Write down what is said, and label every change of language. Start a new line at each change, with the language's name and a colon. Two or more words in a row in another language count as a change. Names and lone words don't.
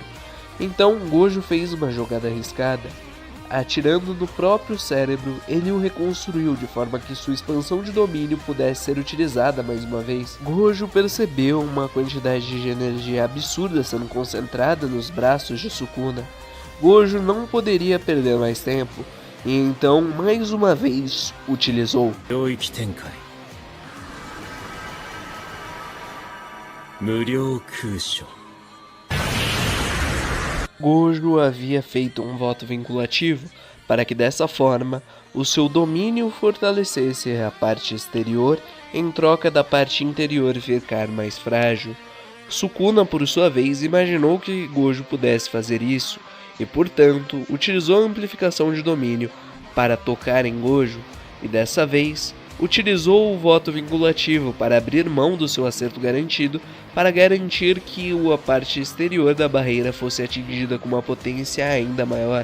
Portuguese: Então Gojo fez uma jogada arriscada. Atirando no próprio cérebro, ele o reconstruiu de forma que sua expansão de domínio pudesse ser utilizada mais uma vez. Gojo percebeu uma quantidade de energia absurda sendo concentrada nos braços de Sukuna. Gojo não poderia perder mais tempo, e então mais uma vez utilizou.
Japanese: 領域展開無料空所
Portuguese: Gojo havia feito um voto vinculativo para que dessa forma o seu domínio fortalecesse a parte exterior em troca da parte interior ficar mais frágil. Sukuna, por sua vez, imaginou que Gojo pudesse fazer isso e, portanto, utilizou a amplificação de domínio para tocar em Gojo e dessa vez utilizou o voto vinculativo para abrir mão do seu acerto garantido para garantir que a parte exterior da barreira fosse atingida com uma potência ainda maior.